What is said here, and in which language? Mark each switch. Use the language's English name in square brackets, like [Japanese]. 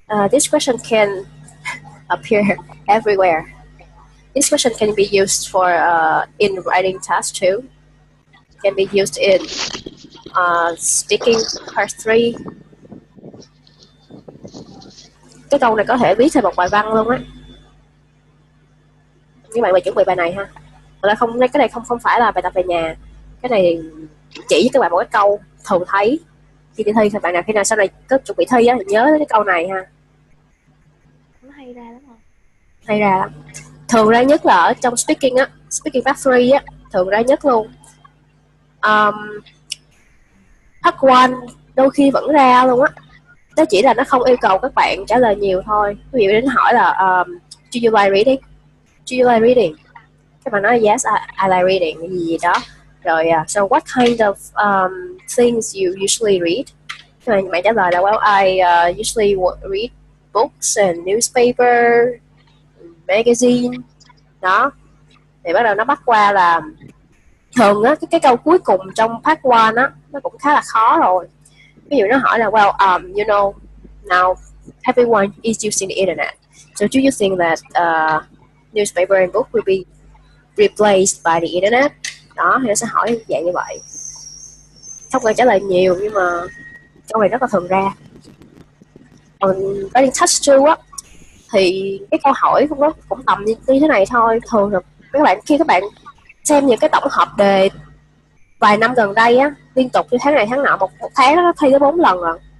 [English] This question can appear everywhere. This question can be used for in writing task too. Can be used in speaking part 3. [Vietnamese] Cái câu này có thể viết thành một bài văn luôn á. Các bạn chuẩn bị bài này ha. Không, cái này không phải là bài tập về nhà. Cái này chỉ với các bạn một cái câu thường thấy khi đi thi. Các bạn nào khi nào sau này có chuẩn bị thi á thì nhớ cái câu này ha. Nó hay ra lắm rồi. Hay ra lắm. Thường ra nhất là ở trong speaking á, speaking part 3 á, thường ra nhất luôn. Part 1 đôi khi vẫn ra luôn á. Nó chỉ là nó không yêu cầu các bạn trả lời nhiều thôi. Ví dụ đến hỏi là [English] do you like reading? [Vietnamese] Do you like reading? Các bạn nói [English] yes, I like reading, [Vietnamese] gì đó. [English] Rồi so what kind of things you usually read? [Vietnamese] Các bạn trả lời là [English] well, I usually read books and newspaper, magazine. [Vietnamese] Đó. Thì bắt đầu nó bắt qua là thường á, cái câu cuối cùng trong part 1 á, nó cũng khá là khó rồi. Ví dụ nó hỏi là [English] well, you know, now everyone is using the internet. So do you think that newspaper and book will be replaced by the internet? [Vietnamese] Đó, thì nó sẽ hỏi dạng như vậy. Không cần trả lời nhiều nhưng mà câu này rất là thường ra. Còn writing task 2 á, thì cái câu hỏi cũng tầm như thế này thôi. Thường là khi các bạn xem những cái tổng hợp đề vài năm gần đây á, liên tục như tháng này tháng nọ, một tháng nó thi tới 4 lần rồi.